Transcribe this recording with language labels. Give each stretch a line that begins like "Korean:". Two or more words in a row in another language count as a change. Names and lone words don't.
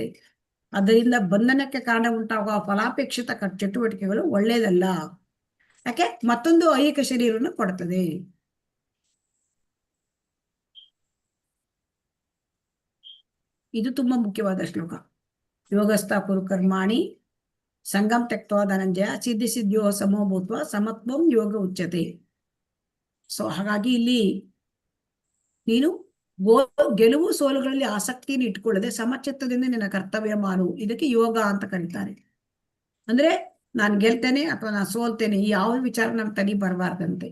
Kannada: ಅದರಿಂದ ಬಂಧನಕ್ಕೆ ಕಾರಣ ಉಂಟಾಗುವ ಫಲಾಪೇಕ್ಷಿತ ಚಟುವಟಿಕೆಗಳು ಒಳ್ಳೇದಲ್ಲ. ಯಾಕೆ? ಮತ್ತೊಂದು ಐಹಿಕ ಶರೀರವನ್ನು ಕೊಡ್ತದೆ. ಇದು ತುಂಬಾ ಮುಖ್ಯವಾದ ಶ್ಲೋಕ.
Sanskrit: ಯೋಗಸ್ಥ ಕುರು ಕರ್ಮಾಣಿ ಸಂಗಮ್ ತ್ಯಕ್ತ್ವಾ ಧನಂಜಯ ಸಿದ್ಧಿ ಸಿದ್ಧಿಯೋ ಸಮೋ ಭೂತ್ವ ಸಮತ್ವಂ ಯೋಗ ಉಚ್ಯತೆ.
Kannada: ಸೊ ಹಾಗಾಗಿ ಇಲ್ಲಿ ನೀನು ಗೆಲುವು ಸೋಲುಗಳಲ್ಲಿ ಆಸಕ್ತಿಯನ್ನು ಇಟ್ಕೊಳ್ಳದೆ ಸಮಚಿತ್ತದಿಂದ ನಿನ್ನ ಕರ್ತವ್ಯ ಮಾಡು. ಇದಕ್ಕೆ ಯೋಗ ಅಂತ ಕರೀತಾರೆ. ಅಂದ್ರೆ ನಾನು ಗೆಲ್ತೇನೆ ಅಥವಾ ನಾನು ಸೋಲ್ತೇನೆ ಈ ಯಾವ ವಿಚಾರ ನಮ್ಮ ತಲೆ ಬರಬಾರ್ದಂತೆ.